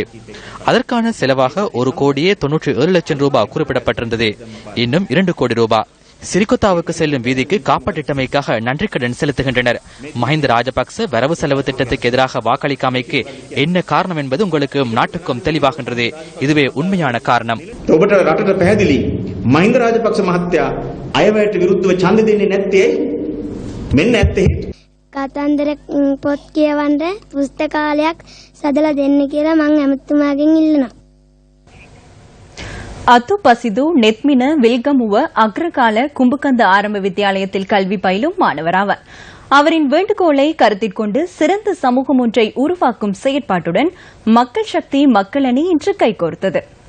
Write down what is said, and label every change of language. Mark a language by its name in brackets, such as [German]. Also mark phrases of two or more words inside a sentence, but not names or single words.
[Tamil] அதற்கான செலவாக 1,97,00,000 ரூபாய் குறிப்பிடப்பட்டிருந்தது. இன்னும் 2 கோடி ரூபாய் சிறிகொத்தாவுக்கு செல்லும் வீதிக்கு காப்பாற்றிட்டமைக்காக நன்றிக்கடன் செலுத்துகின்றனர். மஹிந்த ராஜபக்ச வரவு செலவு திட்டத்துக்கு எதிராக வாக்களிக்காமைக்கு என்ன காரணம் என்பது உங்களுக்கு நாட்டுக்கும் தெளிவாகின்றது. இதுவே உண்மையான காரணம். [Sinhala] මහින්ද රාජපක්ෂ මහත්තයා අයවැයට විරුද්ධව ඡන්ද දෙන්නේ නැත්තේ මෙන්න ඇත්තේ කතන්දර පොත් කියවන්න පුස්තකාලයක් සදලා දෙන්න කියලා මම ඇමතුමාගෙන් ඉල්ලනවා. [Tamil] அத்து பசிது நெத்மின வில்கமுவ அக்ரகால கும்புகந்த ஆரம்ப வித்தியாலயத்தில் கல்வி பயிலும் மாணவராவார். அவரின் வேண்டுகோளை கருத்திற்கொண்டு சிறந்த சமூகம் ஒன்றை உருவாக்கும் செயற்பாட்டுடன் மக்கள் சக்தி மக்கள் அணி இன்று கைகோர்த்தது.